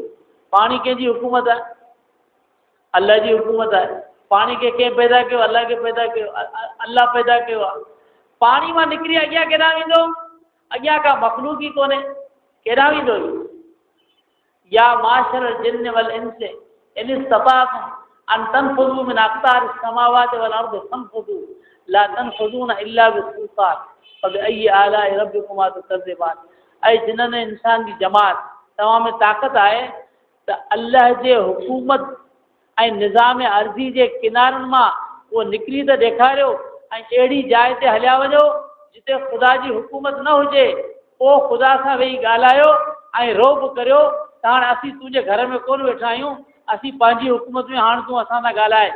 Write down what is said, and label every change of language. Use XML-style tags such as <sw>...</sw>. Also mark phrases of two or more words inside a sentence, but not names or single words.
<sd>पाणी कंहिंजी हुकूमत आहे? अल्लाह जी हुकूमत आहे। पाणी खे कंहिं पैदा कयो? अल्लाह खे पैदा कयो, अल्लाह पैदा कयो आहे। पाणी मां निकिरी अॻियां केॾां वेंदो? अॻियां का मख़लूक ई कोन्हे, केॾां वेंदो?</sd> <ar>يا معشر الجن والإنس إن استطعتم أن تنفذوا من أقطار السماوات والأرض فانفذوا لا تنفذون إلا بسلطان فبأي آلاء ربكما تكذبان.</ar> <sd>ऐं जिन्हनि इंसान जी जमात तव्हां में ताक़त आहे त अल्लाह जे हुकूमत ऐं निज़ाम अर्ज़ी जे किनारनि मां उहो निकिरी त ॾेखारियो ऐं अहिड़ी जाइ ते हलिया वञो जिते ख़ुदा जी हुकूमत न हुजे। पोइ ख़ुदा सां वेही ॻाल्हायो ऐं रोब करियो त हाणे असीं तुंहिंजे घर में कोन वेठा आहियूं, असीं पंहिंजी हुकूमत में हाणे तूं असां सां ॻाल्हाए।</sd>